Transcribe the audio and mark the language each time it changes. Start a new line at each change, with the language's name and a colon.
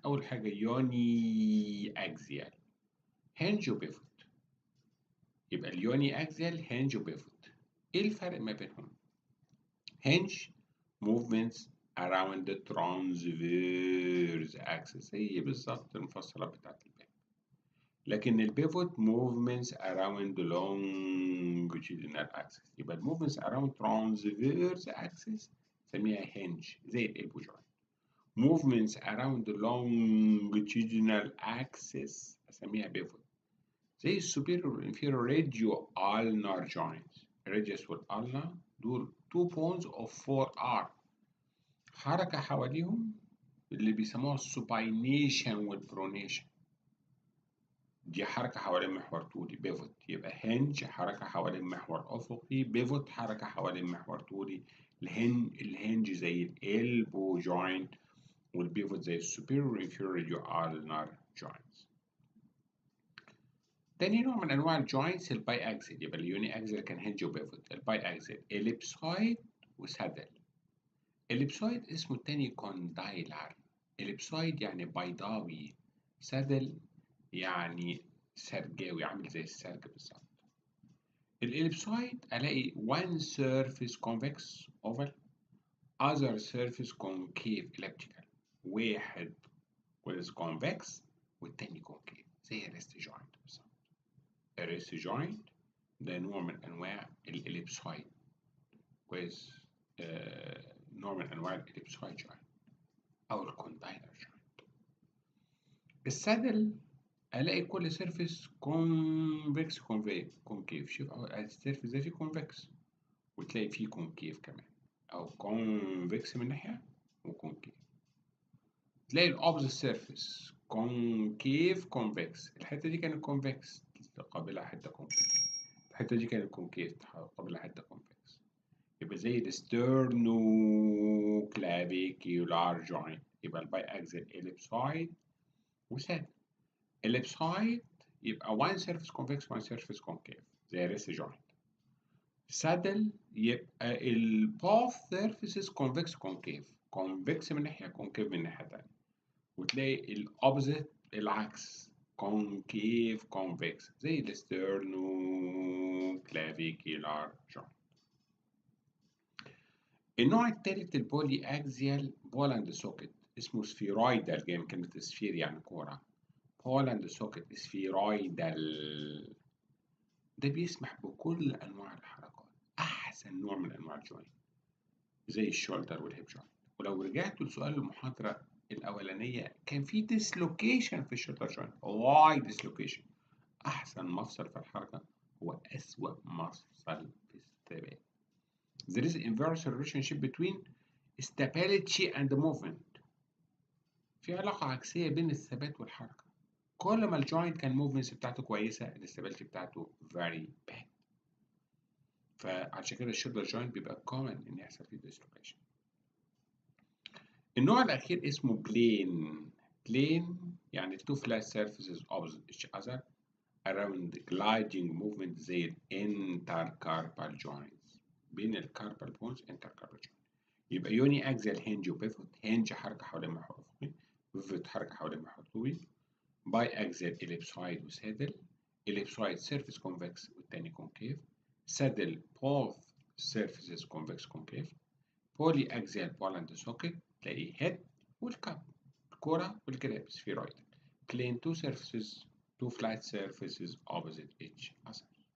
Arabic: أول حاجة يوني أكسيال هنج وبيفوت. يبقى اليوني أكسيال هنج وبيفوت. إيه الفرق ما بينهم؟ هنج
English: movements around the transverse axis
Arabic: هي بالظبط المفصلات بتاعت الباب. لكن البيفوت
English: movements around the longitudinal axis.
Arabic: يبقى
English: movements around transverse axis
Arabic: سميها hinge زي الإلبو joint.
English: movements around the longitudinal axis
Arabic: أسميها
English: pivot
Arabic: زي السوبيريور والانفيريور راديو
English: ulnar joints.
Arabic: الراديوس والulnar دول
English: 2 bones of 4 arm
Arabic: حركة حواليهم اللي بيسموها السوباينيشن والبرونيشن. دي حركة حوالين محور طولي بيفوت. يبقى هنج حركة حوالين محور أفقي، بيفوت حركة حوالين محور طولي. الهنج زي الإلبو جوينت والبيفوت زي السوبيريور انفيريور راديو ulnar joints. تاني نوع من أنواع الجوينتس الباي أكسل. يبقى اليوني أكسل كان هنج وبيفوت. الباي أكسل إليبسويد وسادل. إليبسويد اسمه التاني كوندايلر. إليبسويد يعني بيضاوي، سادل يعني سرجاوي عامل زي السرج بالظبط. الإليبسويد ألاقي
English: one surface convex oval other surface concave elliptical.
Arabic: واحد كويس convex والتاني concave زي الريست جوينت بالظبط. الريست جوينت ده نوع من أنواع الإليبسويد كويس، نوع من أنواع الإليبسويد جوينت أو الكوندايلر جوينت. السادل الاقي كل سيرفيس كونفكس كونكيف. شوف السيرفيس ده فيه كونفكس وتلاقي فيه كونكيف كمان، او كونفكس من ناحيه وكونكيف. تلاقي الاوبزيت سيرفيس كونكيف كونفكس. الحته دي كانت كونفكس تقابلها حته كونكيف، الحته دي كانت كونكيف تقابلها حته كونفكس. يبقى زي الستيرنو كلافيكيولار جوينت. يبقى الباي اكزل اليبسويد وسادل.
English: ellipsoid
Arabic: يبقى
English: one surface convex one surface concave
Arabic: زي الريست جوينت.
English: saddle
Arabic: يبقى ال
English: both surfaces convex concave، convex
Arabic: من ناحية
English: concave
Arabic: من ناحية تانية. وتلاقي ال opposite العكس
English: concave convex
Arabic: زي ال sternoclavicular joint. النوع التالت البولي اكزيال بولاند سوكت اسمه سفيرويدال، جاي من كلمة سفير يعني كورة. بولاند سوكت سفيرويدال ده بيسمح بكل انواع الحركات، احسن نوع من انواع الجوينت زي الشولدر والهيب جوينت. ولو رجعتوا لسؤال المحاضره الاولانيه كان في ديسلوكيشن في الشولدر جوينت. واي ديسلوكيشن؟ احسن مفصل في الحركه هو اسوأ مفصل في الثبات.
English: There is inverse relationship between stability and movement.
Arabic: في علاقه عكسيه بين الثبات والحركه. كل ما الجوينت كان موفمنتس بتاعته كويسه الاستابيليتي بتاعته
English: very bad.
Arabic: فعشان كده الشولدر جوينت بيبقى
English: common
Arabic: ان يحصل فيه dislocation. النوع الاخير اسمه بلين. بلين يعني
English: two flat surfaces opposite each other around gliding movement
Arabic: زي ال
English: intercarpal joints.
Arabic: بين الكاربال بونز intercarpal joint. يبقى يوني اكزال هنج وبيفوت. هنج حركه حوالين محور افقي، بيفوت حركه حوالين محور طولي. باي اكزال اليبسويد وسادل. اليبسويد سيرفيس كونفكس والتاني كونكيف. سادل
English: both surfaces convex concave.
Arabic: بولي اكزال بولاند سوكت تلاقي هيد والكاب، الكرة والجراب سفيرويد.
English: plane two surfaces two flat surfaces opposite each other.